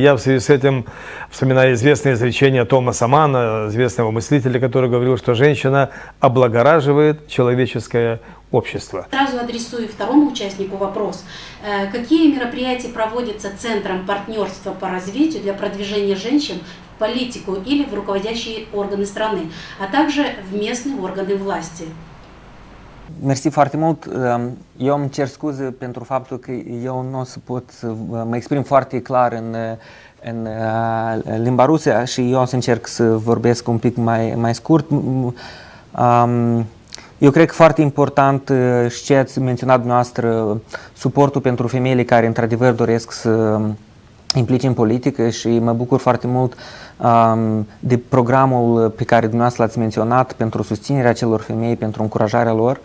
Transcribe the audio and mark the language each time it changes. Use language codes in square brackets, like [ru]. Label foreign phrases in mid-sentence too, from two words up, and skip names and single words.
[ru] Я в связи с этим вспоминаю известное изречение Томаса Манна, известного мыслителя, который говорил, что женщина облагораживает человеческое общество. Сразу адресую второму участнику вопрос. Какие мероприятия проводятся Центром партнерства по развитию для продвижения женщин в политику или в rucovodeașii органы страны, а также в местные органы власти? [ro] Mersi foarte mult. Eu îmi cer scuze pentru faptul că eu nu o să pot să mă exprim foarte clar în limba rusă și eu o să încerc să vorbesc un pic mai scurt. Eu cred că foarte important și ce ați menționat dumneavoastră, suportul pentru femeile care într-adevăr doresc să implice în politică și mă bucur foarte mult de programul pe care dumneavoastră l-ați menționat pentru susținerea celor femei, pentru încurajarea lor.